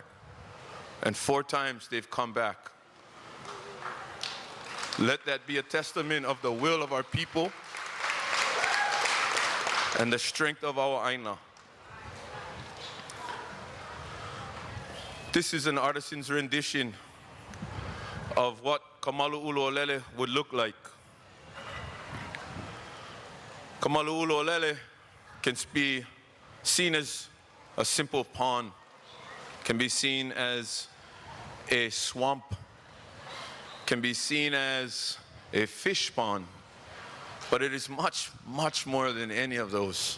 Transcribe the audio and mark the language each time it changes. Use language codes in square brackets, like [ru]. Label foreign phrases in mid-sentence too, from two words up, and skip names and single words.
[en] And 4 times they've come back. Let that be a testament of the will of our people and the strength of our aina. This is an artisan's rendition of what Kamalu ʻUlu would look like. Kamalu ʻUlu can be seen as a simple pond, can be seen as a swamp, can be seen as a fish pond, but it is much, much more than any of those.